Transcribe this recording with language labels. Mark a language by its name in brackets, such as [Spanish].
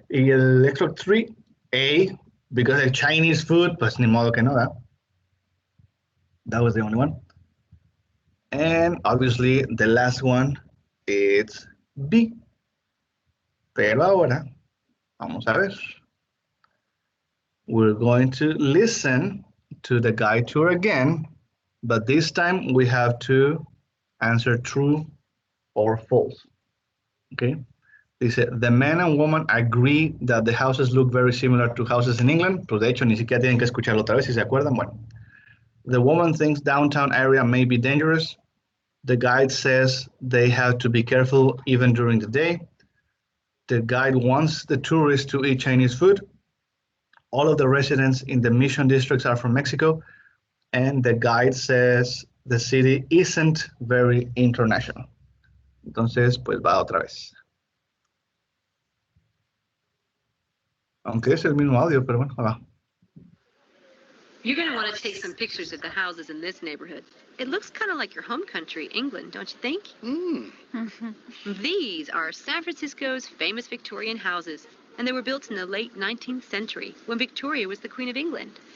[Spanish] Y el extract 3, A, [English] because of Chinese food, [Spanish] pues ni modo que no, ¿verdad? [English] That was the only one. And obviously the last one is B. [Spanish] Pero ahora, vamos a ver. [English] We're going to listen to the guide tour again, but this time we have to answer true or false. Okay. [Spanish] Dice, [English] the man and woman agree that the houses look very similar to houses in England. [Spanish] Pues de hecho, ni siquiera tienen que escucharlo otra vez si se acuerdan. Bueno, [English] the woman thinks downtown area may be dangerous. The guide says they have to be careful even during the day. The guide wants the tourists to eat Chinese food. All of the residents in the Mission districts are from Mexico. And the guide says the city isn't very international. [Spanish] Entonces, pues va otra vez. Aunque es el mismo audio, pero bueno, va. [English] You're going to want to take some pictures of the houses in this neighborhood. It looks kind of like your home country, England, don't you think? These are San Francisco's famous Victorian houses, and they were built in the late 19th century when Victoria was the Queen of England.